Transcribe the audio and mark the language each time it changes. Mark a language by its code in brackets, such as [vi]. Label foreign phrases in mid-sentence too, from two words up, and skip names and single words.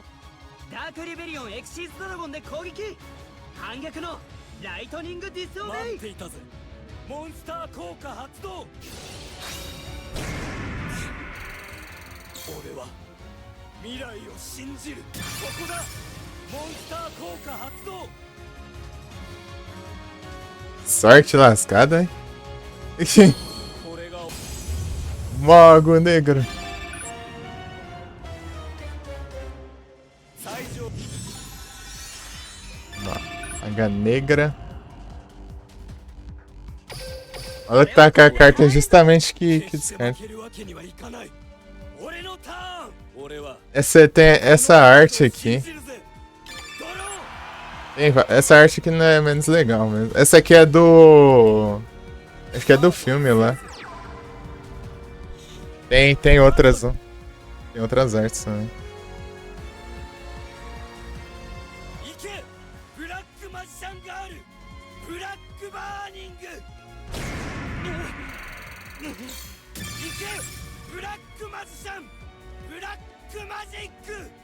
[ja] ダークリベリオンエクシーズドラゴンで攻撃。反逆のライトニングディスオベイ。待っていたぜ。モンスター効果発動。俺は未来を信じる。そこだ。モンスター効果発動。 [pt] Sorte lascada, hein? [ja] これが [pt] Mago Negro. [ja] 最上 [pt] Maga Negra. Olha que tá com a carta justamente que [ja] 決して負 [pt] descarta. [ja] けるわけにはいかない。俺のターン。俺は [pt] Essa tem essa arte aqui. [ja] 信じるぜ。ドロー。 [pt] Essa arte aqui não é menos legal mesmo. Essa aqui é do. Acho que é do filme lá. Tem outras. Tem outras artes também. [ja] 行け。ブラックマジシャンガール。ブラックバーニング。行け。ブラックマジシャン。ブラックマジック。